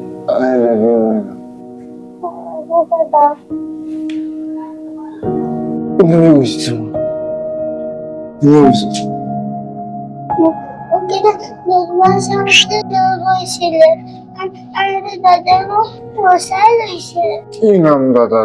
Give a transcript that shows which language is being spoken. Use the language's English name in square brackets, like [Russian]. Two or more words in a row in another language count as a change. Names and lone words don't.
[English] I love you. [Bangla] দাদা তুমি বুঝছো বুঝছো [Assamese] ওকে না নির্মল সামনে গৈছিলে আৰু দাদাও বচাই লৈছিলে কি নাম দাদা